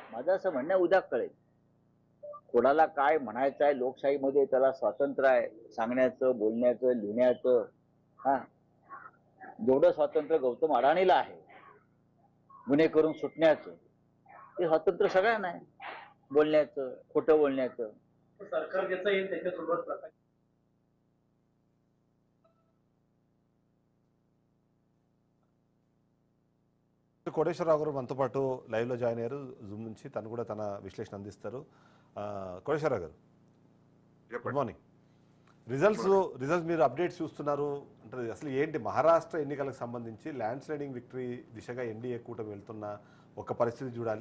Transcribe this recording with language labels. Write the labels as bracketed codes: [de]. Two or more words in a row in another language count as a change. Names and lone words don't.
[mr] माझं असं म्हणणं उद्या कळेल. कोणाला काय म्हणायचं आहे, लोकशाहीमध्ये त्याला स्वातंत्र्य आहे सांगण्याचं, बोलण्याचं, लिहिण्याचं. हा, जेवढं स्वातंत्र्य गौतम अडाणीला आहे गुन्हे करून सुटण्याचं, ते स्वातंत्र्य सगळ्यांना आहे, बोलण्याचं, खोटं बोलण्याचं. सरकार ज्याचं येईल त्याच्यासोबत प्रकाश [te] కోటేశ్వరరావు గారు మనతో పాటు లైవ్లో జాయిన్ అయ్యారు జూమ్ నుంచి. తను కూడా తన విశ్లేషణ అందిస్తారు. కోటేశ్వరరావు గారు, [en] good morning. [te] రిజల్ట్స్ మీరు అప్డేట్స్ చూస్తున్నారు అంటే అసలు ఏంటి మహారాష్ట్ర ఎన్నికలకు సంబంధించి [en] land sliding victory [te] దిశగా ఎన్డీఏ కూటమి వెళ్తున్న ఒక పరిస్థితి చూడాలి.